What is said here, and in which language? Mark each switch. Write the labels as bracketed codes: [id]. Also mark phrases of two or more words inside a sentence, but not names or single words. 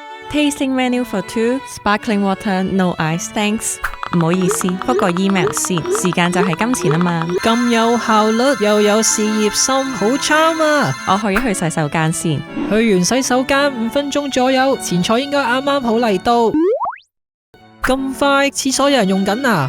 [en] Tasting menu for two, sparkling water, no ice, thanks。 [yue] 唔好意思，覆個 email 先，時間就係金錢啊嘛。咁有效率又有事業心，好 charm 啊！我去一去洗手間先。去完洗手間5分鐘左右，前菜應該啱啱好嚟到。咁快，廁所有人用緊啊？